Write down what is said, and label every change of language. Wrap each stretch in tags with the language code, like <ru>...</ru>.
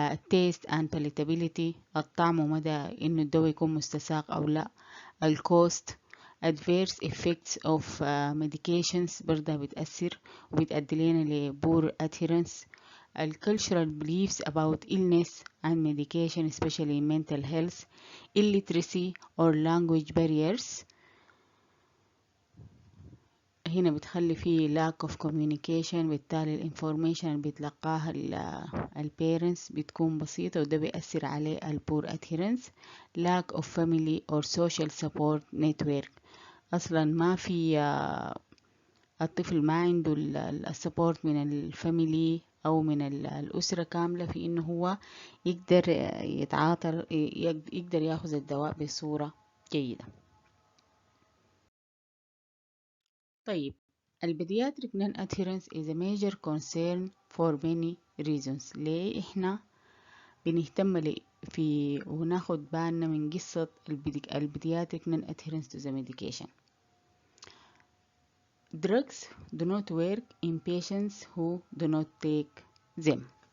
<en>taste and palatability،</en> <ar>الطعم ومدى إنه الدواء يكون مستساغ أو لا،</ar> <en>cost، adverse effects of medications</en> <ar>برضه بتأثر وبتأدي لنا</ar> <en>poor adherence، cultural beliefs about illness and medication especially in mental health، illiteracy or language barriers،</en> <ar>هنا بتخلي فيه</ar> <en>lack of communication،</en> <ar>بالتالي الانفورميشن اللي بيتلقاها البيرنتس بتكون بسيطة وده بيأثر عليه</ar> <en>poor adherence. lack of family or social support network،</en> <ar>أصلا ما في الطفل ما عنده السبورت من الفاميلي أو من الأسرة كاملة في إنه هو يقدر يتعاطى يقدر ياخذ الدواء بصورة جيدة.</ar> <en>طيب البيدياتريك non adherence is a major concern for many reasons.</en> <ar>ليه إحنا بنهتم في وناخد بالنا من قصة البيدياتريك</ar> <en>non adherence to the medication؟ drugs do not work in patients who do not take them.</en>